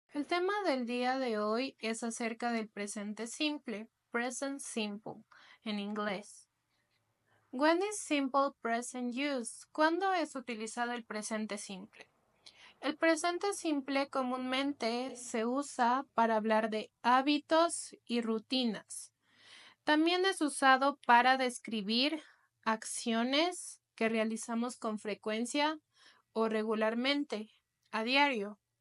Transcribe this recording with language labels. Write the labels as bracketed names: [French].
[Spanish] tema del día de hoy es acerca del presente simple, present simple, en inglés. [English] When is simple present used? [Spanish] ¿Cuándo es utilizado el presente simple? El presente simple comúnmente se usa para hablar de hábitos y rutinas. También es usado para describir acciones que realizamos con frecuencia o regularmente, a diario.